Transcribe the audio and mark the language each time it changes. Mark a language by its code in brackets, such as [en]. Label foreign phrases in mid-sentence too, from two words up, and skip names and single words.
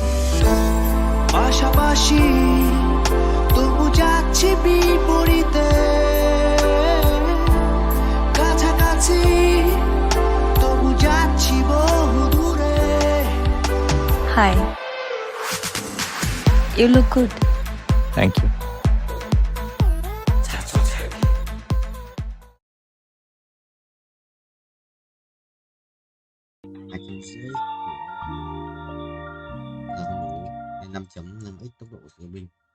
[bn] পাশাপাশি তবু যাচ্ছি বিপরীতে, কাছাকাছি তবু যাচ্ছি বহু দূরে। হাই, [en] you look good. thank you. [vi] Nên 5.5x tốc độ của binh.